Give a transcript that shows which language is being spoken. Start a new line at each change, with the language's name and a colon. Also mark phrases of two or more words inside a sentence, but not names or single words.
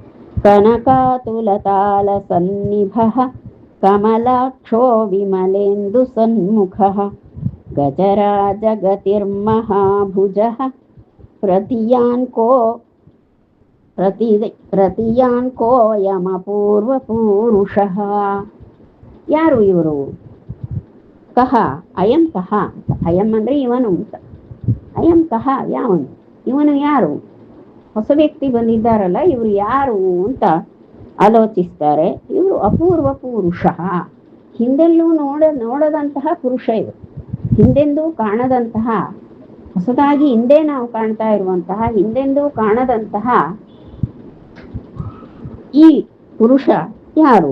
Sanskrit: ಕನಕಾತುಲತಾಲ ಸನ್ನಿಭ ಕಮಲಾಕ್ಷೋ ವಿಮಲೇಂದು ಸನ್ಮುಖ ಗಜರಾಜ ಗತಿರ್ಮಹಾಭುಜ ಪ್ರತಿಯಾನ್ಕೋ ಯಮಪೂರ್ವ ಪೂರುಷ.
Kannada: ಯಾರು ಇವರು?
Sanskrit: ಕಹ ಅಯಂ ಕಹ, ಅಯಂ
Kannada: ಅಂದ್ರೆ ಇವನು ಅಂತ.
Sanskrit: ಅಯಂ ಕಹ
Kannada: ಯಾವನು? ಇವನು ಯಾರು? ಹೊಸ ವ್ಯಕ್ತಿ ಬಂದಿದ್ದಾರಲ್ಲ, ಇವರು ಯಾರು ಅಂತ ಆಲೋಚಿಸ್ತಾರೆ. ಇವರು ಅಪೂರ್ವ ಪುರುಷ, ಹಿಂದೆಲ್ಲೂ ನೋಡದಂತಹ ಪುರುಷ. ಇವರು ಹಿಂದೆಂದೂ ಕಾಣದಂತಹ ಹೊಸದಾಗಿ ಹಿಂದೆ ನಾವು ಕಾಣ್ತಾ ಇರುವಂತಹ, ಹಿಂದೆಂದೂ ಕಾಣದಂತಹ ಈ ಪುರುಷ ಯಾರು?